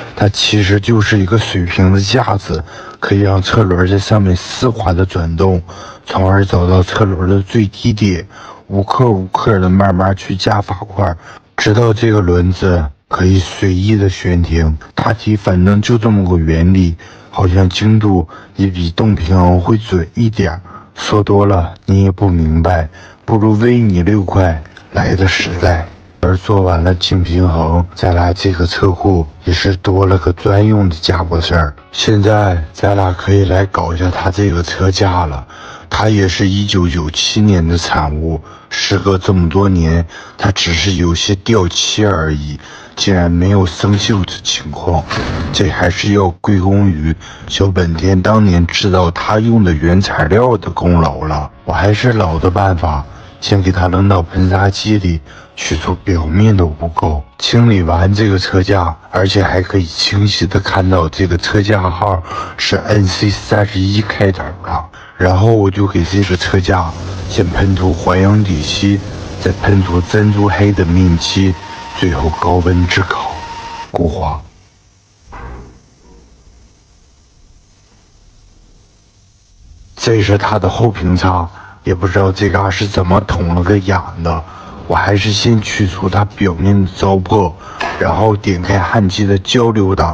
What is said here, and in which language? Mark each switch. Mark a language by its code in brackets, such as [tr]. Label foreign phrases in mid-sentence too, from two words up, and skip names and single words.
[zh] 它其實就是一個水平的架子，可以讓車輪在上面絲滑的轉動，從而找到車輪的最低點，無刻的慢慢去加法塊，直到這個輪子可以隨意的懸停。大體反正就這麼個原理，好像精度也比動平衡會準一點。說多了你也不明白，不如微你6塊來的實在。而做完了淨平衡，咱倆這個車庫也是多了個專用的家伙事兒。現在咱倆可以來搞一下它這個車架了。它也是1997年的產物，時隔這麼多年，它只是有些掉漆而已，竟然沒有生鏽的情況。這還是要歸功於小本田當年制造它用的原材料的功勞了。我還是老的辦法， 先給它扔到喷砂機里，去除表面的污垢。清理完這個車架，而且還可以清晰的看到這個車架號是 NC31開頭的。然後我就給這個車架先噴塗環氧底漆，再噴涂珍珠黑的面漆，最後高溫炙烤固化。這是它的後平擦，也不知道這嘎是怎麼捅了個眼的。我還是先去除它表面的糟粕，然後點開焊机的交流檔。